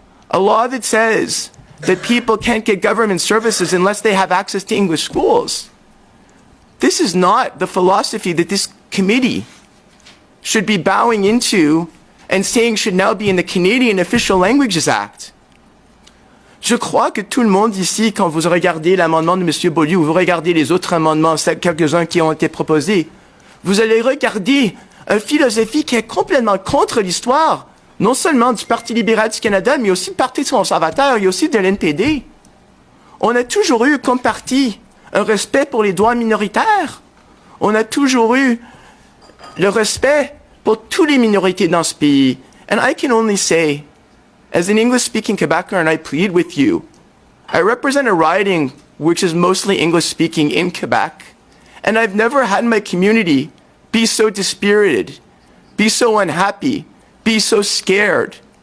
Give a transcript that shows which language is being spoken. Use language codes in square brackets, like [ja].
[en] A law that says that people can't get government services unless they have access to English schools. This is not the philosophy that this committee should be bowing into and saying should now be in the Canadian Official Languages Act. [fr] Je crois que tout le monde ici, quand vous regardez l'amendement de M. Beaulieu ou vous regardez les autres amendements, quelques-uns qui ont été proposés, vous allez regarder une philosophie qui est complètement contre l'histoire, non seulement du Parti libéral du Canada, mais aussi du Parti conservateur et aussi de l'NPD. On a toujours eu comme parti un respect pour les droits minoritaires. On a toujours eu le respect pour toutes les minorités dans ce pays. [en] And I can only say, as an English-speaking Quebecer, and I plead with you, I represent a riding which is mostly English-speaking in Quebec, and I've never had my community be so dispirited, be so unhappy, be so scared.